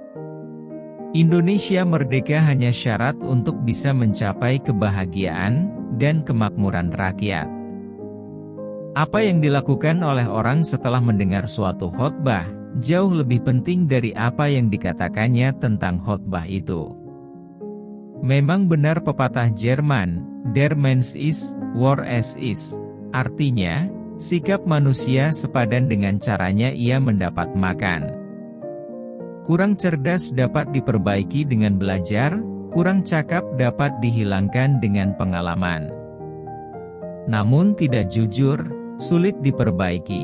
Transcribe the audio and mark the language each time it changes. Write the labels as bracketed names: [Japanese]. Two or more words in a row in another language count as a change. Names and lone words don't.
[Indonesian] Indonesia merdeka hanya syarat untuk bisa mencapai kebahagiaan dan kemakmuran rakyat. Apa yang dilakukan oleh orang setelah mendengar suatu khotbah, jauh lebih penting dari apa yang dikatakannya tentang khotbah itu. Memang benar pepatah Jerman, [German] Der Mensch ist, war es ist. [Indonesian] Artinya, sikap manusia sepadan dengan caranya ia mendapat makan. Kurang cerdas dapat diperbaiki dengan belajar, kurang cakap dapat dihilangkan dengan pengalaman. Namun tidak jujur, sulit diperbaiki.